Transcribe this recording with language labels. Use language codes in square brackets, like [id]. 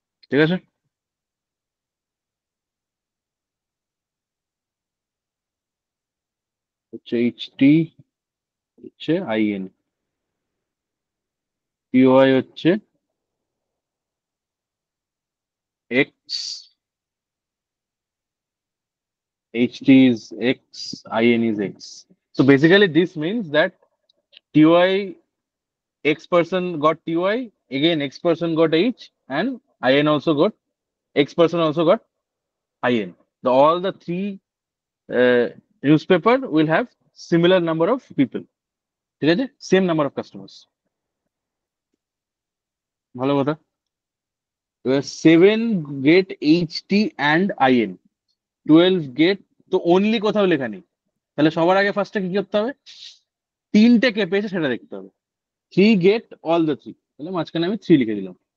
[bn] ঠিক আছে, হচ্ছে এইচটি, হচ্ছে আইএন, টিওআই হচ্ছে x, [en] HT is X, IN is X. So basically this means that TOI, X person got TOI, again X person got H, and IN also got, X person also got IN. All the 3 newspaper will have similar number of people. [bn] ঠিক আছে, [en] same number of customers. [bn] ভালো কথা। এবার [en] 7 get HT and IN, 12 get, [bn] তো only কোথাও লেখা নেই, তাহলে সবার আগে ফার্স্টে কি করতে হবে? 3টে কে পেয়েছে সেটা দেখতে হবে। [en] 3 get all the 3, [bn] তাহলে মাঝখানে আমি 3 লিখে দিলাম।